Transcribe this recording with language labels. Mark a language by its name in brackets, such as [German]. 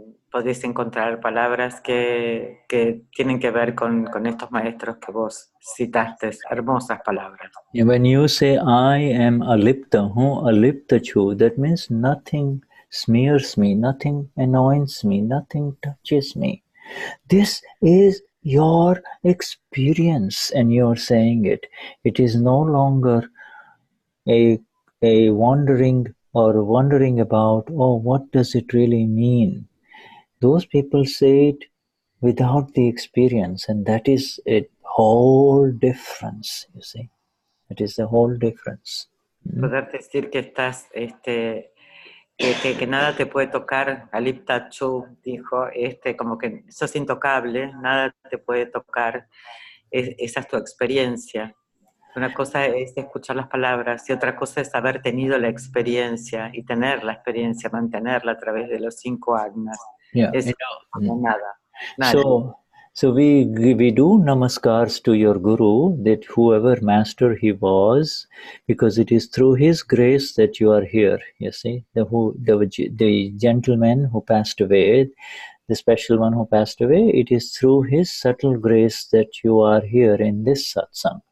[Spanish] podés encontrar palabras que tienen que ver con estos maestros que vos citaste, hermosas palabras. [English] When you say, I am alipta, alipta chu, that means nothing smears me, nothing annoys me, nothing touches me. This is your experience, and you're saying it. It is no longer a wondering about, oh, what does it really mean? Those people say it without the experience, and that is a whole difference, you see. It is the whole difference. [Spanish] Poder decir que estás, que nada te puede tocar, Alip Tachu dijo, como que sos intocable, nada te puede tocar, esa es tu experiencia. Una cosa es escuchar las palabras y otra cosa es haber tenido la experiencia y tener la experiencia, mantenerla a través de los 5 agnas. [English] Yeah, [Spanish] Eso no es nada. [English] So we do namaskars to your guru, that whoever master he was, because it is through his grace that you are here. You see, the gentleman who passed away, the special one who passed away, it is through his subtle grace that you are here in this satsang.